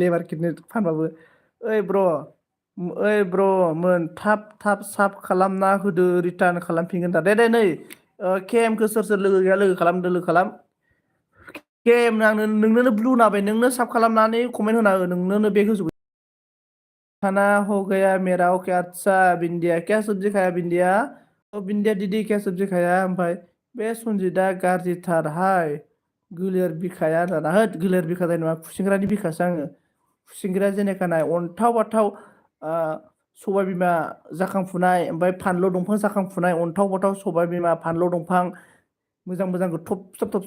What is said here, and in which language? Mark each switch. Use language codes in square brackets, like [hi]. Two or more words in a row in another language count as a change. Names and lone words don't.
[en] labour kidnap [brx] फानबाबो ओइ ब्र' मोन थाब साब खालामना होदो रिटार्न खालामफिनगोन दा दे नै केएमखौ सोर लोगो गैया लोगो खालाम गेम नोंनो ब्लु नाबाय नोंनो साब खालामनानै कमेन्ट होना हो नोंनो बेग होजोबो खाना हो [hi] गया मेरा ओके अच्छा बिंदिया क्या सब्जी खाया बिंदिया बिंदिया दीदी क्या सब्जी खाया [brx] ओमफ्राय बे सन्जितआ गाज्रिथारहाय गोलेर बिखाया होनना होद गोलेर बिखानाय नङा खुसेंग्रानि बिखासो आङो खुसेंग्राया जेनेखानाय अन्थाव बाथाव सबाय बिमा जाखांफुनाय ओमफ्राय फानलु दंफां जाखांफुनाय अन्थाव बाथाव सबाय बिमा फानलु दंफां मोजां मोजांखौ थबस्र'